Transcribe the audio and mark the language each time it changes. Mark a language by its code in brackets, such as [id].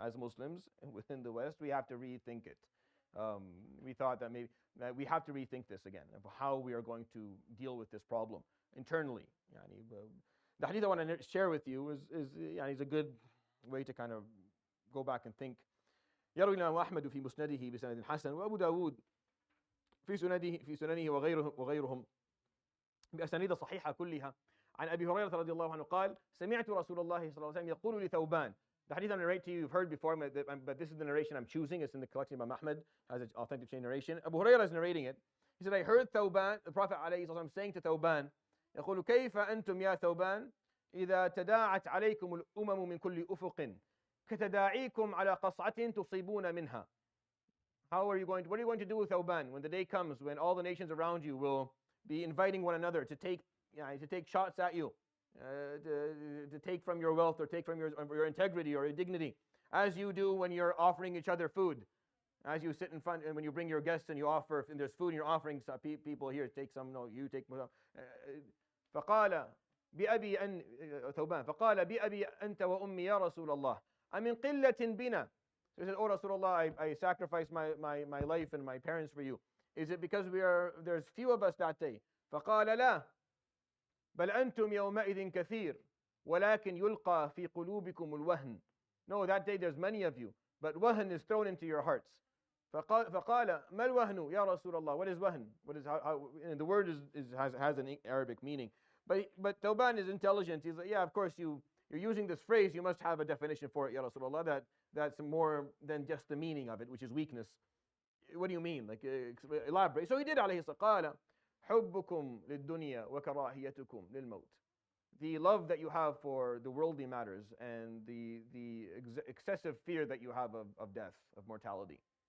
[en] As Muslims within the West, we have to rethink it. We thought that maybe we have to rethink this again of how we are going to deal with this problem internally. The hadith I want to share with you is a good way to kind of go back and think. [ar] يروي الإمام أحمد في مسنده بسند حسن وأبو داود في سننه وغيرهم بأسانيد صحيحة كلها عن أبي هريرة رضي الله عنه قال سمعت رسول الله صلى الله عليه وسلم يقول لثوبان. [en] The hadith I narrate to you, you've heard before, but this is the narration I'm choosing. It's in the collection of Imam Ahmad, has an authentic chain narration. Abu Hurairah is narrating it. He said, I heard Thawban, the Prophet ﷺ saying to Thawban, [ar] يقول كيف أنتم يا ثوبان إذا تداعت عليكم الأمم من كل أفق كتداعيكم على قصعة تصيبون منها. [en] What are you going to do with Thawban when the day comes when all the nations around you will be inviting one another to take shots at you, to take from your wealth or take from your integrity or your dignity, as you do when you're offering each other food. As you sit in front and when you bring your guests and you offer, and there's food and you're offering people here, take some, no, you take some. [ar] فقال بأبي أن ثوبان فقال بأبي أنت وأمي يا رسول الله أمن قلة بنا. [en] So he said, oh Rasulullah, I sacrificed my life and my parents for you. Is it because there's few of us that day? [ar] فقال لا بل أنتم يومئذ كثير ولكن يلقى في قلوبكم الوهن. [en] No, that day there's many of you, but wahn is thrown into your hearts. [ar] فقال ما الوهن يا رسول الله. [en] What is wahn? What is how and the word has an Arabic meaning. But Thawban is intelligent. He's like, yeah, of course you're using this phrase. You must have a definition for it, Ya Rasulullah. That's more than just the meaning of it, which is weakness. What do you mean? Like elaborate. So he did. [ar] عليه الصلاة قال حبكم للدنيا وكراهيتكم للموت. [en] The love that you have for the worldly matters and the excessive fear that you have of death, of mortality.